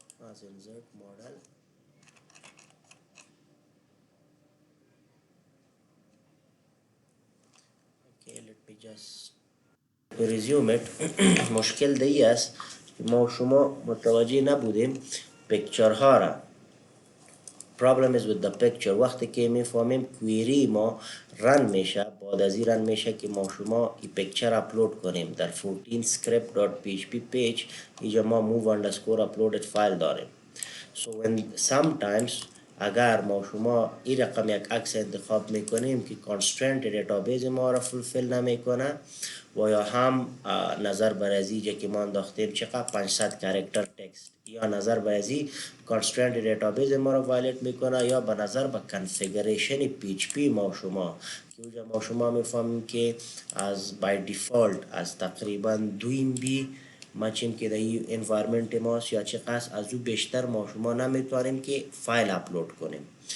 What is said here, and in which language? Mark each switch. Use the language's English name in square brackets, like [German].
[English] As insert model. Okay, let me just resume it. [Persian] مشکل دی است ما شما متوجه نبودیم پکچر ها را. [English] problem is with the picture. [Persian] وقتی که میفهمیم کویری ما رن میشه، بعد از این رن میشه که ما شما این پکچر اپلود کنیم در 14 script.php page. اینجا ما move underscore uploaded file داریم. [English] So when sometimes [Persian] اگر ما شما این رقم یک عکس انتخاب میکنیم که constraint database ما را fulfill نمیکنه و یا هم نظر بر از اینجا که ما انداختیم چقدر 500 کاراکتر تکست، یا نظر بر از این constraint database ما را وایلیت میکنه، یا به نظر به configuration PHP ما شما که اونجا ما شما میفهمیم که از by default از تقریبا 2 MB مچیم که در این انوایرمنت ماست یا چقدر از او بیشتر ما شما نمیتوانیم که فایل اپلود کنیم.